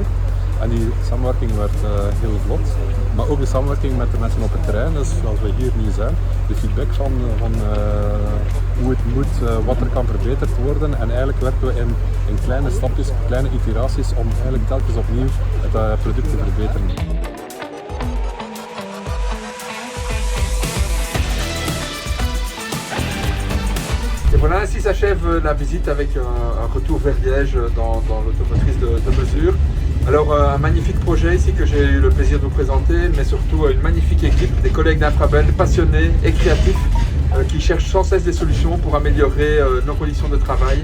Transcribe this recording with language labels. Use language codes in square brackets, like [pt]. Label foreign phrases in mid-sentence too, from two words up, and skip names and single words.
[nl] En die samenwerking werd heel vlot. Maar ook de samenwerking met de mensen op het terrein, dus zoals we hier nu zijn. De feedback van hoe het moet, wat er kan verbeterd worden. En eigenlijk werken we in kleine stapjes, kleine iteraties om eigenlijk telkens opnieuw het product te verbeteren. [fr] Et voilà, ainsi s'achève la visite avec un retour vers Liège dans l'automotrice de mesure. Alors un magnifique projet ici que j'ai eu le plaisir de vous présenter, mais surtout une magnifique équipe, des collègues d'Infrabel passionnés et créatifs qui cherchent sans cesse des solutions pour améliorer nos conditions de travail.